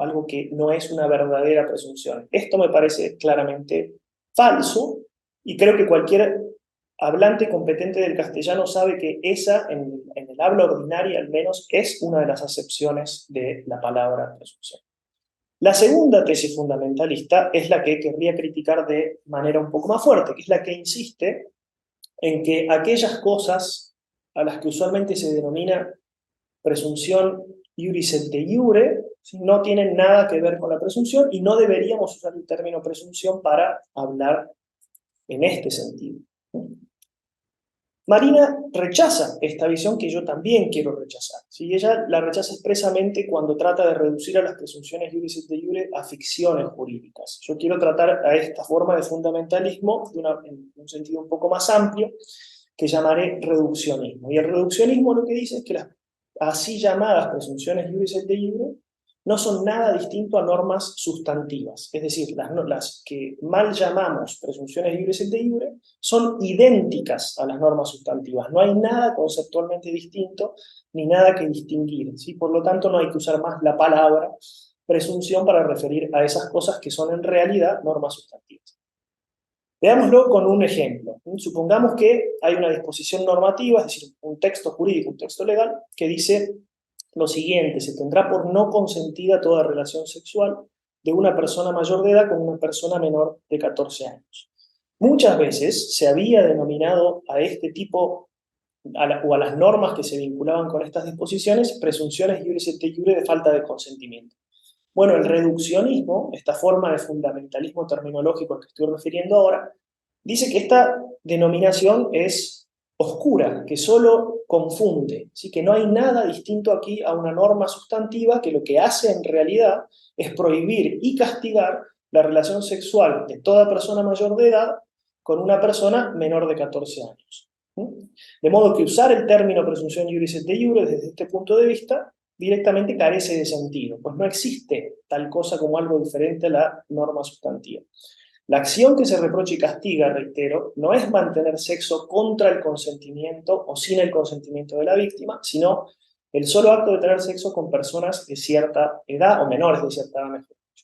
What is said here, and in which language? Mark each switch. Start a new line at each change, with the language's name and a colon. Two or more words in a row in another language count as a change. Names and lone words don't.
Spanish: Algo que no es una verdadera presunción. Esto me parece claramente falso y creo que cualquier hablante competente del castellano sabe que esa, en el habla ordinaria al menos, es una de las acepciones de la palabra presunción. La segunda tesis fundamentalista es la que querría criticar de manera un poco más fuerte, que es la que insiste en que aquellas cosas a las que usualmente se denomina presunción
Latin: iuris et de iure
Spanish: no tienen nada que ver con la presunción y no deberíamos usar el término presunción para hablar en este sentido. Marina rechaza esta visión que yo también quiero rechazar. ¿Sí? Ella la rechaza expresamente cuando trata de reducir a las presunciones
Latin: iuris et de iure
Spanish: a ficciones jurídicas. Yo quiero tratar a esta forma de fundamentalismo en un sentido un poco más amplio, que llamaré reduccionismo. Y el reduccionismo lo que dice es que las así llamadas presunciones
Latin: iuris et de iure
Spanish: no son nada distinto a normas sustantivas. Es decir, las que mal llamamos presunciones
Latin: iuris et de iure
Spanish: son idénticas a las normas sustantivas. No hay nada conceptualmente distinto ni nada que distinguir, ¿sí? Por lo tanto, no hay que usar más la palabra presunción para referir a esas cosas que son en realidad normas sustantivas. Veámoslo con un ejemplo. Supongamos que hay una disposición normativa, es decir, un texto jurídico, un texto legal, que dice lo siguiente: se tendrá por no consentida toda relación sexual de una persona mayor de edad con una persona menor de 14 años. Muchas veces se había denominado a este tipo o a las normas que se vinculaban con estas disposiciones, presunciones
Latin: iuris et iure
Spanish: de falta de consentimiento. Bueno, el reduccionismo, esta forma de fundamentalismo terminológico al que estoy refiriendo ahora, dice que esta denominación es oscura, que solo confunde, ¿sí? Que no hay nada distinto aquí a una norma sustantiva que lo que hace en realidad es prohibir y castigar la relación sexual de toda persona mayor de edad con una persona menor de 14 años. De modo que usar el término presunción
Latin: iuris et iure
Spanish: desde este punto de vista directamente carece de sentido, pues no existe tal cosa como algo diferente a la norma sustantiva. La acción que se reprocha y castiga, reitero, no es mantener sexo contra el consentimiento o sin el consentimiento de la víctima, sino el solo acto de tener sexo con personas de cierta edad o menores de cierta edad, mejor dicho.